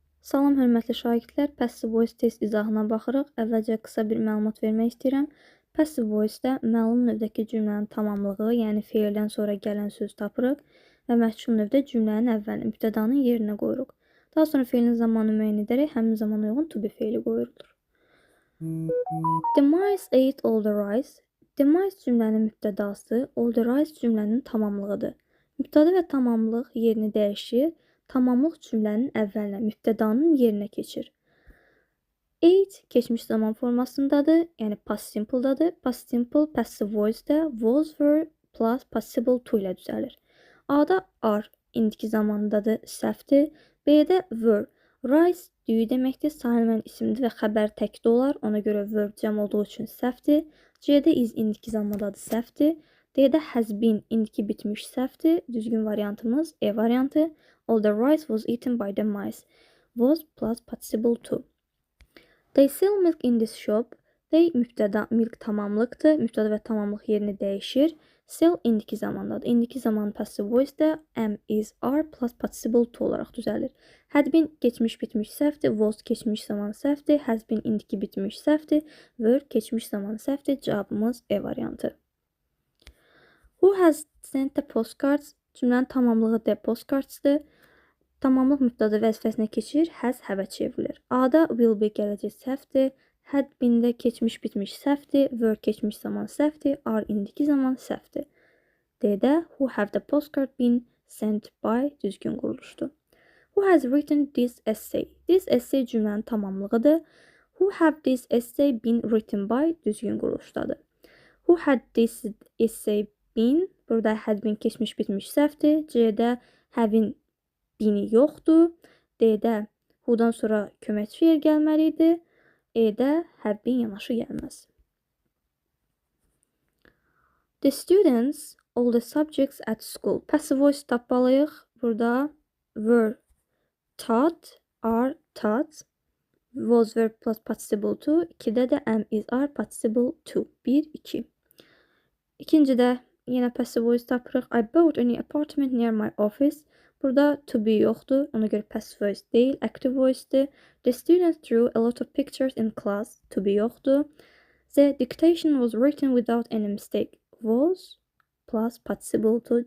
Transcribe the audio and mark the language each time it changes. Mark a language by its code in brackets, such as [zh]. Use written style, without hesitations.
[az] Salam, hörmətli şagirdlər. Passive voice test izahına baxırıq. Əvvəlcə qısa bir məlumat vermək istəyirəm. Passive voice-də məlum növdəki cümlənin tamamlığı, yəni feildən sonra gələn söz tapırıq və məhsul növdə cümlənin əvvəlinə, mübtədanın yerinə qoyuruq. Daha sonra feilin zamanını müəyyən edərək həmin zamana uyğun to be feili qoyulur. [en] The mice ate all the rice. [az] The mice cümlənin mübtədası, all the rice cümlənin tamamlığıdır. Mübtəda və tamamlıq yerini dəyişir. Tamamlıq cümlənin əvvəlinə, mübtədanın yerinə keçir. Ate keçmiş zaman formasındadır, yəni past simple-dadır. Past simple passive voice-də was, were plus participle to ilə düzəlir. A-da are indiki zamandadır, səhvdir. B-də were. Rice düyü deməkdir, sahilmən isimdir və xəbər təkdə olar. Ona görə verb cəm olduğu üçün səhvdir. C-də is indiki zamandadır, səhvdir. D-də has been indiki bitmiş səhvdir. Düzgün variantımız E variantı. [en] All the rice was eaten by the mice. Was plus participle to. They sell milk in this shop. [az] They mübtəda, milk tamamlıqdır. Mübtəda və tamamlıq yerini dəyişir. Sell indiki zamandadır. İndiki zaman passive voice-də am, is, are plus participle to olaraq düzəlir. Had been geçmiş bitmiş səhvdir. Was keçmiş zaman səhvdir. Has been indiki bitmiş səhvdir. Were keçmiş zaman səhvdir. Cavabımız E variantı. [en] Who has sent the postcards? [az] Cümlənin tamamlığı the postcards-dır. Tamamlıq mübtəda vəzifəsinə keçir, has have-ə çevrilir. A-da will be gələcək səhvdir. Had been-də keçmiş bitmiş səhvdir. Were keçmiş zaman səhvdir. Are indiki zaman səhvdir. D-də [en] who have the postcard been sent by [az] düzgün quruluşdur. [en] Who has written this essay? [az] This essay cümlənin tamamlığıdır. [en] Who have this essay been written by [az] düzgün quruluşdadır. [en] Who had this essay been? [az] Burada had been keçmiş bitmiş səhvdir. C-də having bini yoxdur. D-də who-dan sonra köməkçi feil gəlməli idi. E-də have been yanaşı gəlməz. [en] The students, all the subjects at school. [az] Passive voice tapmalıyıq. [en] Burada were taught, are taught. Was, were plus participle to. [az] 2-də də am, is, are participle to. 1, 2. İkincidə yenə passive voice tapırıq. [en] I bought a new apartment near my office. [az] Burada to be yoxdur. Ona görə passive voice deyil, active voice'dir. [en] The students drew a lot of pictures in class. [az] To be yoxdur. [en] The dictation was written without any mistake. Was plus participle to.